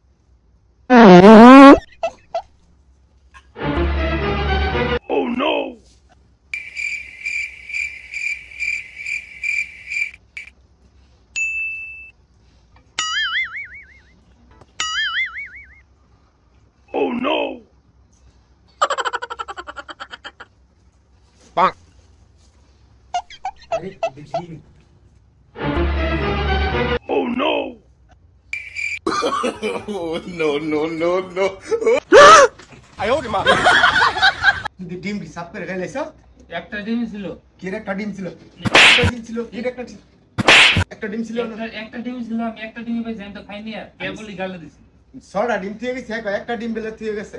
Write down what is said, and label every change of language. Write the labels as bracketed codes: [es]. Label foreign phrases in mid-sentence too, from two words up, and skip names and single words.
[en] Oh no Oh no Bonk. [hi] अरे बिजली [en] Oh no No no no no [bn] আয় ওরে মা তুই ডিম সাফ করে খাইলেছ একটা ডিম ছিল কি রে একটা ডিম ছিল একটা ডিম ছিল কি রে একটা ডিম ছিল একটা ডিম ছিল আমি একটা ডিম ভাই জানতো খাইনি আর কেবলই গালে দিছি ছড়া ডিম থেকে গেছে একটা ডিম বেলে থেকে গেছে